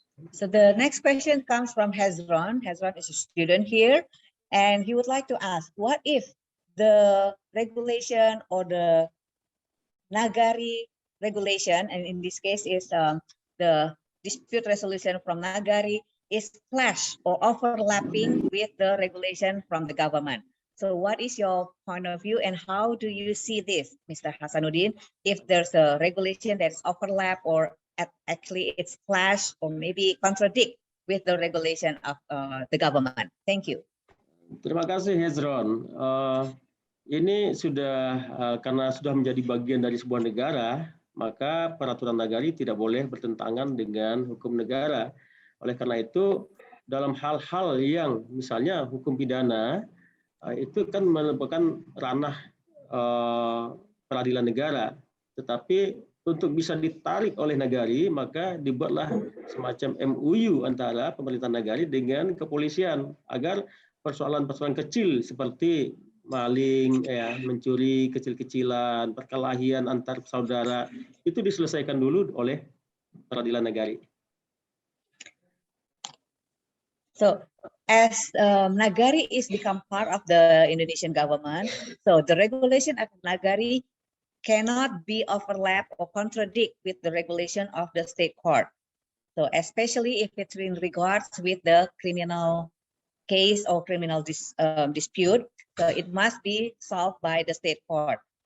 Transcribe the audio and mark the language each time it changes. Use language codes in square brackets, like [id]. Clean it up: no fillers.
[en] So the next question comes from Hezron. Hezron is a student here, and he would like to ask, what if the regulation or the Nagari regulation, and in this case is the dispute resolution from Nagari, is clash or overlapping with the regulation from the government? So what is your point of view and how do you see this, Mr. Hasanuddin? If there's a regulation that's overlap or actually it's clash or maybe contradict with the regulation of the government. Thank you. [id] Terima kasih Hezron. Ini sudah karena sudah menjadi bagian dari sebuah negara, maka peraturan nagari tidak boleh bertentangan dengan hukum negara. Oleh karena itu, dalam hal-hal yang misalnya hukum pidana, itu kan merupakan ranah peradilan negara. Tetapi untuk bisa ditarik oleh nagari, maka dibuatlah semacam MOU antara pemerintah nagari dengan kepolisian agar persoalan-persoalan kecil seperti maling, mencuri kecil-kecilan, perkelahian antar saudara itu diselesaikan dulu oleh peradilan nagari. [en] So as Nagari is become part of the Indonesian government, so the regulation of Nagari cannot be overlap or contradict with the regulation of the state court. So especially if it's in regards with the criminal case or criminal dispute, so it must be solved by the state court.